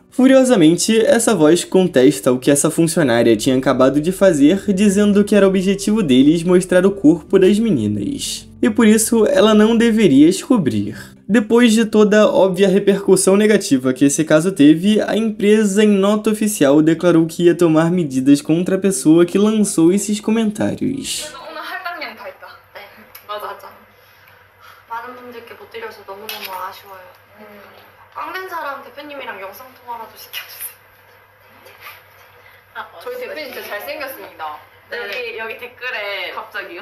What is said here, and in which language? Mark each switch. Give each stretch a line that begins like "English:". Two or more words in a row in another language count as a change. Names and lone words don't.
Portuguese: Furiosamente, essa voz contesta o que essa funcionária tinha acabado de fazer, dizendo que era objetivo deles mostrar o corpo das meninas, e por isso ela não deveria as cobrir. Depois de toda a óbvia repercussão negativa que esse caso teve, a empresa em nota oficial declarou que ia tomar medidas contra a pessoa que lançou esses comentários.
Korean: 꽝된 사람 대표님이랑 영상 통화라도 시켜주세요. 저희 대표님 진짜 잘생겼습니다. 여기 댓글에 갑자기요?